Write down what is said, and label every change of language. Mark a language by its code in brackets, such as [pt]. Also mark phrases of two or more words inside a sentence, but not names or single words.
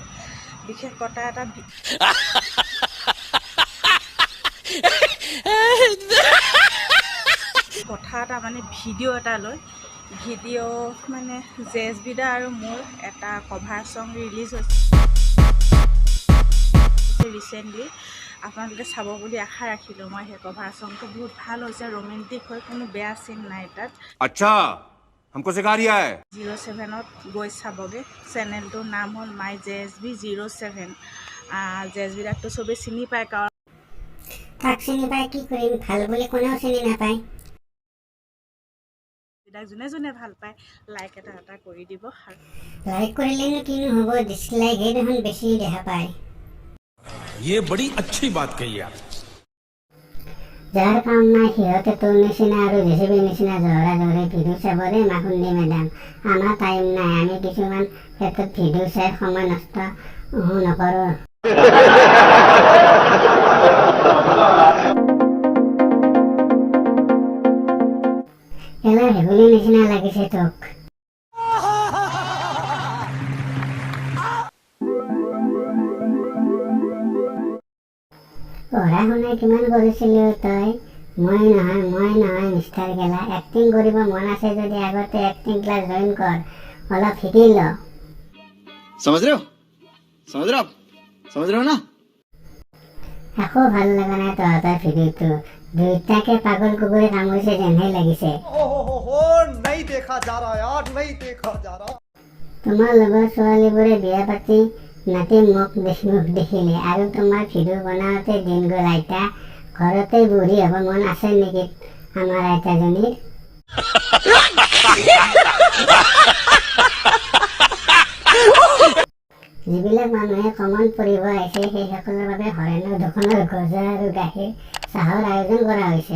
[as] বিশেষ কথা এটা মানে ভিডিঅ' এটা লৈ মানে JSB দা আৰু মোৰ এটা [en] cover song [as] ৰিলিজ হৈছে ৰিচেণ্টলি। আপোনালোকে চাব বুলি আশা ৰাখিলোঁ। মই সেই [en] cover songটো [as] বহুত ভাল হৈছে, ৰোমেণ্টিক হয়, কোনো বেয়া চিন নাই তাত। [hi] আচ্ছা हमको सिखा रिया है [as] 07ত গৈ চাবগৈ। চেনেলটোৰ নাম হ'ল মাই JSB 07। JSB দাকটো চবেই চিনি পায়, কাৰণ তাক চিনি পায় কি কৰিম, ভাল বুলি কোনেও চিনি নাপায়। যোনে যোনে ভাল পায় লাইক এটা কৰি দিব। লাইক কৰিলেনো কিনো হ'ব, ডিছলাইকহে দেখোন বেছি দেখা পায়। [hi] ये बड़ी अच्छी बात कही आप। [as] যাৰ কাম নাই সিহঁতে তোৰ নিচিনা আৰু JCB নিচিনা জহৰা জহৰে ভিডিঅ' চাব দেই মাকুন্দি মেডাম। আমাৰ টাইম নাই, আমি কিছুমান ক্ষেত্ৰত ভিডিঅ' চাই সময় নষ্ট নকৰোঁ। এলাৰ ভেগুলী নিচিনা লাগিছে তোক। পঢ়া শুনা কিমান কৰিছিলি তই? মই নহয় মিষ্টাৰ গেলা। এক্টিং কৰিব মন আছে যদি আগতে [en] acting class join [as] কৰ, অলপ শিকি ল। [hi] समझ रहे हो ना? [as] একো ভাল লগা নাই তহঁতৰ ভিডিঅ'টো। দুইটাকে পাগল কুকুৰে কামুৰিছে যেনহে লাগিছে। [hi] नहीं देखा जा रहा यार, नहीं देखा जा रहा। [as] তোমাৰ লগৰ ছোৱালীবোৰে বিয়া পাতি নাতি মুখ দেখিলে আৰু তোমাৰ ভিডিঅ' বনাওঁতে দিন গ'ল। আইতা ঘৰতে বুঢ়ী হ'ব মন আছে নেকি আমাৰ আইতাজনীৰ? যিবিলাক মানুহে কমন পঢ়িব আহিছে সেইসকলৰ বাবে হৰেণৰ দোকানৰ গজা আৰু গাখীৰ চাহৰ আয়োজন কৰা হৈছে।